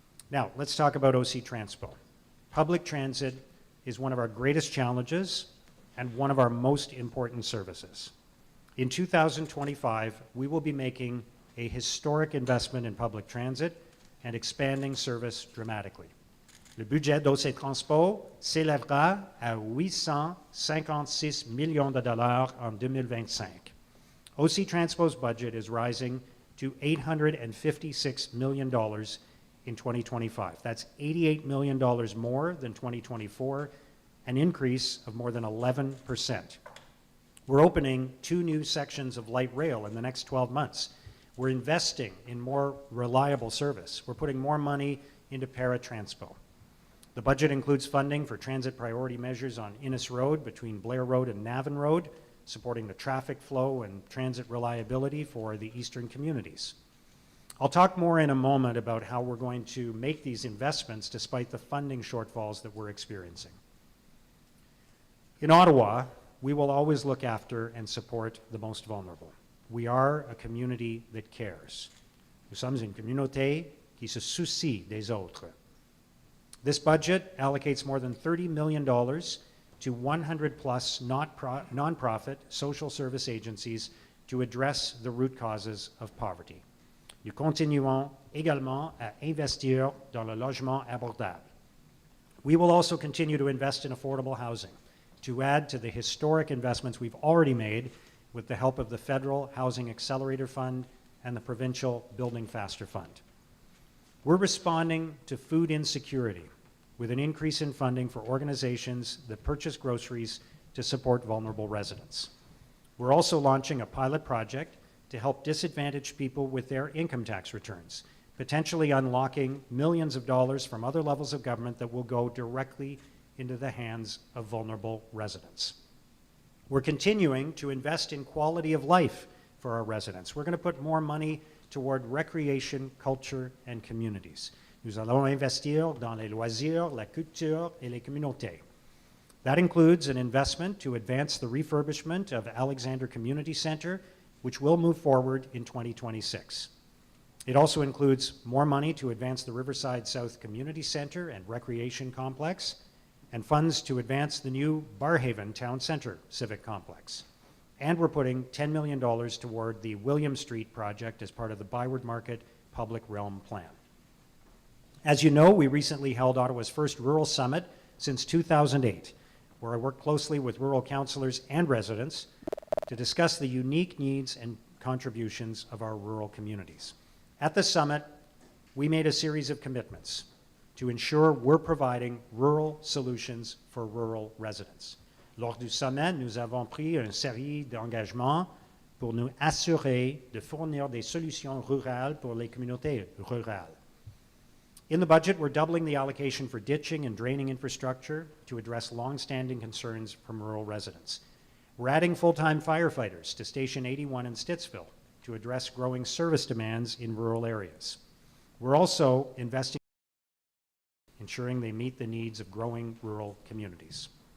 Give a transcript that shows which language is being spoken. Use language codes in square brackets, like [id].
[en] Now, let's talk about OC Transpo. Public transit is one of our greatest challenges and one of our most important services. In 2025, we will be making a historic investment in public transit and expanding service dramatically. [fr] Le budget d'OC Transpo s'élèvera à 856 millions de dollars en 2025. [en] OC Transpo's budget is rising to $856 million in 2025. That's $88 million more than 2024, an increase of more than 11%. We're opening 2 new sections of light rail in the next 12 months. We're investing in more reliable service. We're putting more money into paratranspo. The budget includes funding for transit priority measures on Innes Road between Blair Road and Navan Road, supporting the traffic flow and transit reliability for the eastern communities. I'll talk more in a moment about how we're going to make these investments despite the funding shortfalls that we're experiencing. In Ottawa, we will always look after and support the most vulnerable. We are a community that cares. [fr] Nous sommes une communauté qui se soucie des autres. [en] This budget allocates more than $30 million to 100 plus nonprofit social service agencies to address the root causes of poverty. [fr] Nous continuons également à investir dans le logement abordable. [en] We will also continue to invest in affordable housing to add to the historic investments we've already made with the help of the Federal Housing Accelerator Fund and the Provincial Building Faster Fund. We're responding to food insecurity with an increase in funding for organizations that purchase groceries to support vulnerable residents. We're also launching a pilot project to help disadvantaged people with their income tax returns, potentially unlocking millions of dollars from other levels of government that will go directly into the hands of vulnerable residents. We're continuing to invest in quality of life for our residents. We're going to put more money toward recreation, culture, and communities. [fr] Nous allons investir dans les loisirs, la culture, et les communautés. [en] That includes an investment to advance the refurbishment of Alexander Community Center, which will move forward in 2026. It also includes more money to advance the Riverside South Community Center and Recreation Complex, and funds to advance the new Barhaven Town Center Civic Complex. And we're putting $10 million toward the William Street project as part of the Byward Market Public Realm Plan. As you know, we recently held Ottawa's first Rural Summit since 2008, where I worked closely with rural councillors and residents to discuss the unique needs and contributions of our rural communities. At the summit, we made a series of commitments to ensure we're providing rural solutions for rural residents. [fr] Lors du sommet, nous avons pris une série d'engagements pour nous assurer de fournir des solutions rurales pour les communautés rurales. [en] In the budget, we're doubling the allocation for ditching and draining infrastructure to address long-standing concerns from rural residents. We're adding full-time firefighters to Station 81 in Stittsville to address growing service demands in rural areas. We're also investing in ensuring they meet the needs of growing rural communities.